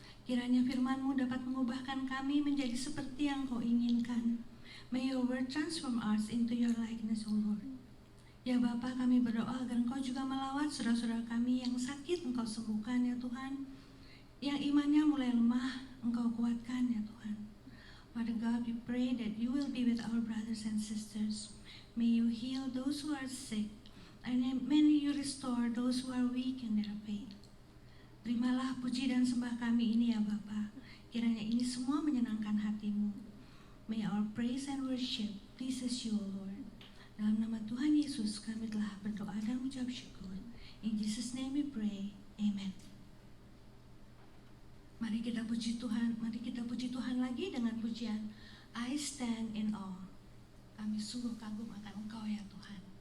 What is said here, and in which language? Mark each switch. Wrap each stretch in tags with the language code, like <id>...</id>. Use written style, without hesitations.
<id>Kiranya firman-Mu dapat mengubahkan kami menjadi seperti yang Kau inginkan.</id> <en>May your word transform us into your likeness, O Lord.</en> <id>Ya Bapa, kami berdoa agar Engkau juga melawat saudara-saudara kami yang sakit, Engkau sembuhkan ya Tuhan. Yang imannya mulai lemah, Engkau kuatkan ya Tuhan.</id> <en>Father God, we pray that you will be with our brothers and sisters. May you heal those who are sick, and may you restore those who are weak in their faith.</en> <id>Terimalah puji dan sembah kami ini ya Bapa. Kiranya ini semua menyenangkan hati-Mu.</id> <en>May our praise and worship pleases you, O Lord.</en> <id>Dalam nama Tuhan Yesus kami telah berdoa dan mengucap syukur.</id> <en>In Jesus' name we pray. Amen.</en> <id>Mari kita puji Tuhan lagi dengan pujian I stand in awe. Kami sungguh kagum akan Engkau ya Tuhan.</id>